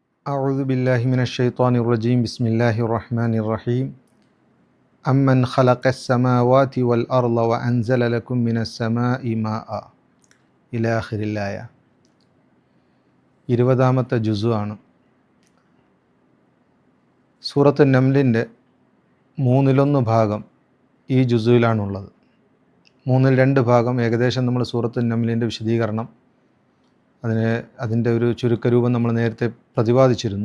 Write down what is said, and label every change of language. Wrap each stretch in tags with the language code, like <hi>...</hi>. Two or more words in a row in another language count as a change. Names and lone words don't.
<ar>أعوذ بالله من الشيطان الرجيم بسم الله الرحمن الرحيم أمن خلق السماوات والأرض وأنزل لكم من السماء ماء إلى آخر الآية</ar> <ml>20-ാമത്തെ ജുസുആണ്. സൂറത്ത് നംലിൻ്റെ 1/3 ഭാഗം ഈ ജുസുയിലാണുള്ളത്. 2 ഭാഗം ഏകദേശം നമ്മൾ സൂറത്ത് നംലിൻ്റെ വിശദീകരണം അതിൻ്റെ ഒരു ചുരുക്കരൂപം നമ്മൾ നേരത്തെ പ്രതിപാദിച്ചിരുന്നു.</ml>